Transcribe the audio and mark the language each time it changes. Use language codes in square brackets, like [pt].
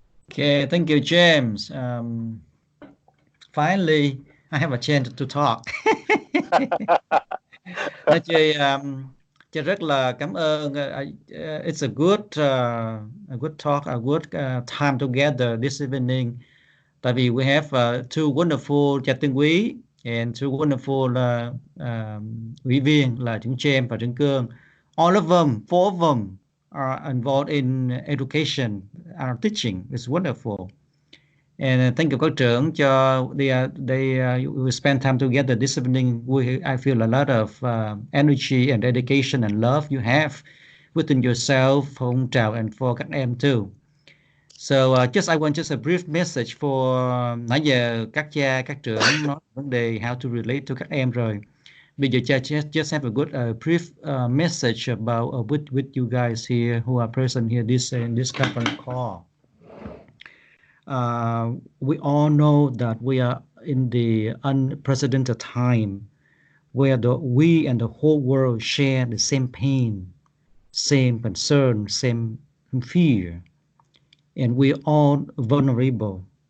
[en] Okay, thank you, James. Finally, I have a chance to talk. [vi] Chị rất là cảm ơn. [en] It's a good talk, a good time together this evening. [vi] Tại vì [en] we have 2 wonderful [vi] cha tương quý [en] and 2 wonderful [vi] ủy viên là [en] Trứng James và Trứng Cương. All of them, 4 of them are involved in education, are teaching. It's wonderful. And thank you [vi] các trưởng cho [en] they we spend time together this evening. I feel a lot of energy and dedication and love you have within yourself, Phong Trào, and for [vi] các em [en] too. So I want just a brief message for [vi] nãy giờ các cha các trưởng nói vấn đề [en] how to relate to [vi] các em rồi. Bây giờ cha [en] just have a good brief message about with you guys here who are present here in this conference call. We all know that we are in the unprecedented time where we and the whole world share the same pain, same concern, same fear, and we're all vulnerable.